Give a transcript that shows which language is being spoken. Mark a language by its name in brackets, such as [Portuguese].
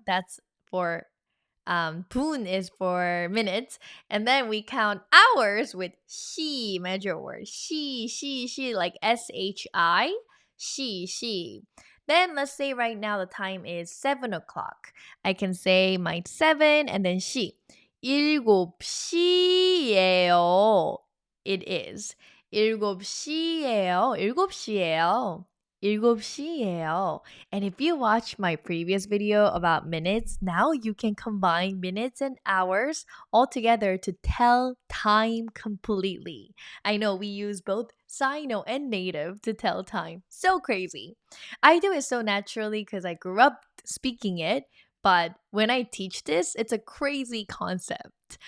[English] That's for 분 is for minutes, and then we count hours with 시 measure word. 시 like SHI. 시. Then let's say right now the time is 7 o'clock. I can say my 7 and then 시. [Korean] 7시예요. [English] It is. [Korean] 7시예요. 7시예요. 7시예요. [English] And if you watch my previous video about minutes, now you can combine minutes and hours all together to tell time completely. I know we use both Sino and native to tell time. So crazy. I do it so naturally because I grew up speaking it, but when I teach this, it's a crazy concept.